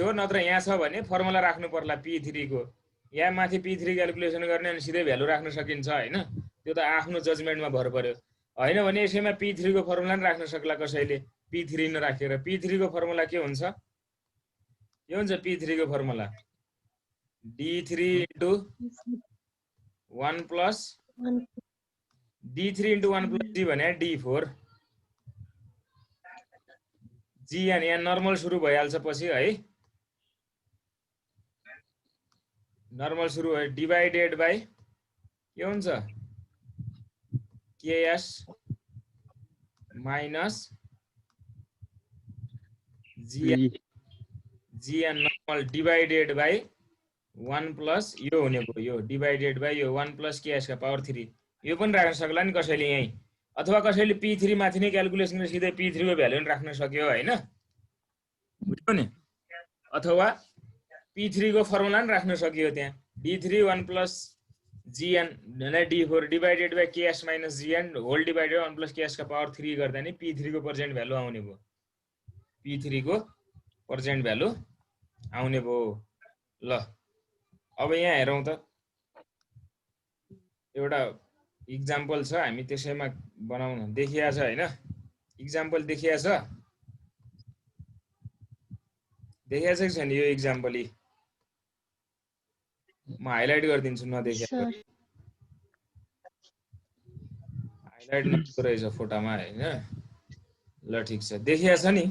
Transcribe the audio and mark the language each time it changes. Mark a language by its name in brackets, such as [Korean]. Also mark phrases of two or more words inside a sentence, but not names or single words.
[Nepali] हो नत्र यहाँ छ भने फर्मुला राख्नु पर्ला P3 को यहाँ माथि P3 क्याल्कुलेसन गर्ने अनि सिधै भ्यालु राख्न सकिन्छ हैन त्यो त आफ्नो जजमेन्टमा भर पर्यो हैन भने यसैमा P3 को फर्मुला नि राख्न सक्ला कसैले P3 नराखेर P3 को फर्मुला के हुन्छ P3 को फर्मुला D3 into [English] 1 plus D3 into 1 plus D भने D4 [Nepali] G यहाँ नर्मल सुरु भइहाल्छ पछि है नर्मल सुरु भयो [English] divided by [Nepali] के हुन्छ [English] KS minus GN normal divided by 1 plus [Nepali] यो हुने भयो यो डिवाइडेड बाइ यो 1 plus KS का पावर 3 यो पनि राख्न सक्ला नि कसैले यही अथवा कसैले P3 माथि नै क्याल्कुलेसन गरेर सिधै P3 को भ्यालु पनि राख्न सक्यो हैन बुझ्यो नि अथवा P3 को फर्मुला पनि राख्न सकियो त्यहाँ [English] D3 1 plus GN D4 divided by KS minus GN whole divided by 1 plus KS [Nepali] का पावर 3 गर्दा नि P3 को पर्सेन्ट भ्यालु आउने भयो P3 को पर्सेन्ट भ्यालु आउने भयो ल अब यहाँ हेरौं त एउटा एक्जाम्पल छ हामी त्यसैमा बनाउन देखिया छ हैन एक्जाम्पल देखिया छ कि छैन यो एक्जाम्पल म हाइलाइट गरिदिन्छु नदेखिया हाइलाइट नगरेको रहेछ फोटोमा हैन ल ठीक छ देखिया छ नि